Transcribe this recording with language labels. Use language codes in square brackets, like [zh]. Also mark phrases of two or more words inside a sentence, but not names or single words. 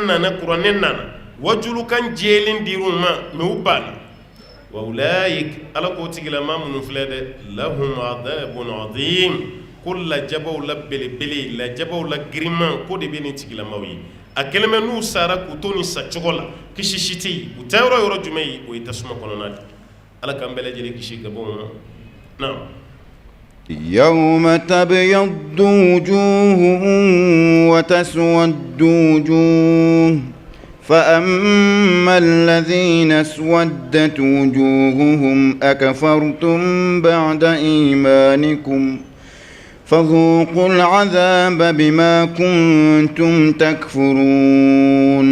[bm] nana kuranɛ nana wajulukan jɛlen dir'u ma mɛ u banna wa ulayik ala k'o tigilama minnu filɛ dɛ [ar] لهم عذاب عظيم [bm] ko lajabaw la belebele lajabaw la giriman ko de bɛ nin tigilamaw ye a kɛlen bɛ n'u sara k'u to nin sacogo la kisi si tɛ yen u taa yɔrɔ yɔrɔ jumɛn ye o ye tasuma kɔnɔna de ala k'an bɛɛ lajɛlen kisi ka bɔ o ma na [ar] يوم تبيض وجوه وتسود وجوه فأما الذين اسودت وجوههم أكفرتم بعد إيمانكم فذوقوا العذاب بما كنتم تكفرون